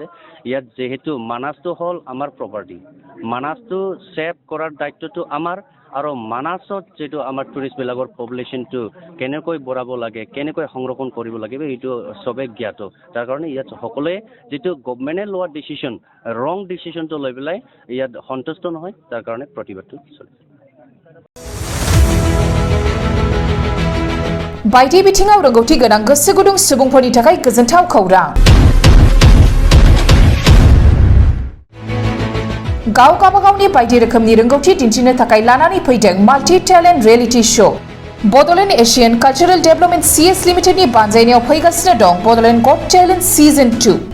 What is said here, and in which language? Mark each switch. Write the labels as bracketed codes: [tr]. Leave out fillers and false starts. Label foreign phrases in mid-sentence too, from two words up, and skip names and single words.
[as] ইয়াত যিহেতু মানাছটো হ'ল আমাৰ প্ৰপাৰ্টি, মানাছটো ছেভ কৰাৰ দায়িত্বটো আমাৰ আৰু মানাছত যিটো আমাৰ টুৰিষ্টবিলাকৰ পপুলেশ্যনটো কেনেকৈ বঢ়াব লাগে কেনেকৈ সংৰক্ষণ কৰিব লাগিব এইটো চবেই জ্ঞাত তাৰ কাৰণে ইয়াত সকলোৱে যিটো গভৰ্ণমেণ্টে লোৱা ডিচিশ্যন ৰং ডিচিশ্যনটো লৈ পেলাই ইয়াত সন্তুষ্ট নহয় তাৰ কাৰণে প্ৰতিবাদটো চলিছে [brx] बायदि बिथिङाव रोंगौथि गोनां गोसो गुदुं सुबुंफोरनि थाखाय गोजोनथाव खौरां गाव गावबागावनि बायदि रोखोमनि रोंगौथि दिन्थिनो थाखाय लानानै फैदों [en] multi talent reality show [brx] बड'लेण्ड एशियान कालचारेल डेभेलपमेन्ट सीएस लिमिटेडनि बानजायनायाव फैगासिनो दं बड'लेण्ड गट टेलेन्ट सिजन 2